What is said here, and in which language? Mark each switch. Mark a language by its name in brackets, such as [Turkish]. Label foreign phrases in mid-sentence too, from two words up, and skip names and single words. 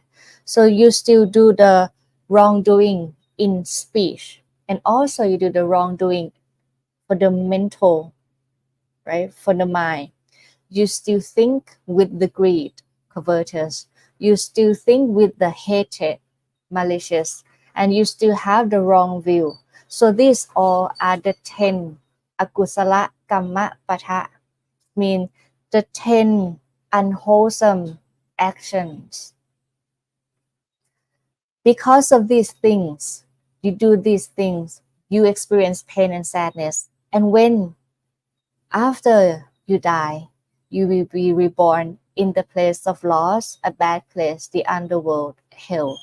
[English] So you still do the wrongdoing in speech, and also you do the wrongdoing for the mental, right? For the mind. You still think with the greed, covetous. You still think with the hatred, malicious, and you still have the wrong view. So these all are the 10 [Pali] akusala kamma pata, [English] mean the 10 unwholesome actions. Because of these things, you do these things, you experience pain and sadness. And when after you die, you will be reborn in the place of loss, a bad place, the underworld, hell.